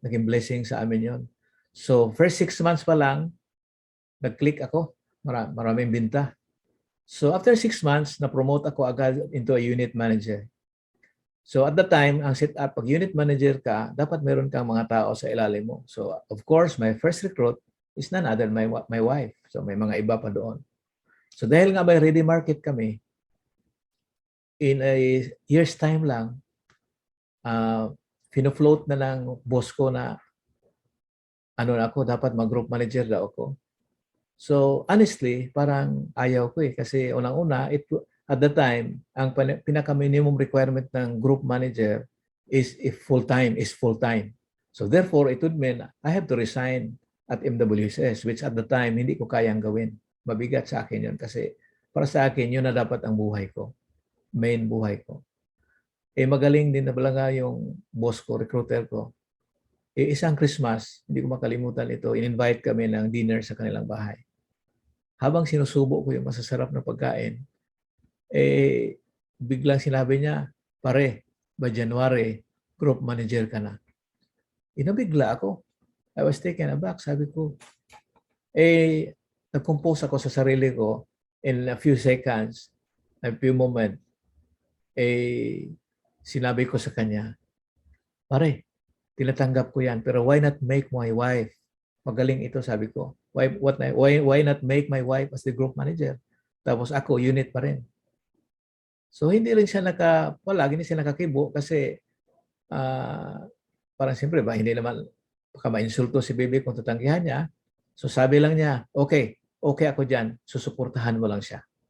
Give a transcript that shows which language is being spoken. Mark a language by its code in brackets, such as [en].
[tl] Naging blessing sa amin yon. So first 6 months pa lang, nag-click ako. Maraming binta. So after 6 months, na-promote ako agad into a unit manager. So at the time, ang setup, pag unit manager ka, dapat meron kang mga tao sa ilalim mo. [en] So of course, my first recruit is none other my wife. [tl] So may mga iba pa doon. So dahil nga may ready market kami, [en] in a year's time [tl] lang, fino-float na ng boss ko na ako, dapat mag-group manager daw ako. So honestly, parang ayaw ko kasi unang-una, at the time, ang pinaka-minimum requirement ng group manager is if full-time. [en] So therefore, it would mean I have to resign at MWSS, which at the time, [tl] hindi ko kayang gawin. Mabigat sa akin yun kasi para sa akin, yun na dapat ang buhay ko. Main buhay ko. Magaling din na nga yung boss ko, recruiter ko. Isang Christmas, hindi ko makalimutan ito, in-invite kami ng dinner sa kanilang bahay. Habang sinusubo ko yung masasarap na pagkain, biglang sinabi niya, pare, by January, group manager ka na. Inabigla ako. [en] I was taken aback. [tl] Sabi ko, nag-compose ako sa sarili ko in a few seconds, a few moments, sinabi ko sa kanya, pare, tinatanggap ko yan, pero [en] why not make my wife? [tl] Magaling ito, sabi ko. [en] Why not make my wife as the group manager? [tl] Tapos ako, unit pa rin. So hindi rin siya palagi hindi siya nakakibo kasi parang siyempre ba, hindi naman baka ma-insulto si baby kung tatanggihan niya. So sabi lang niya, okay ako dyan, susuportahan mo lang siya.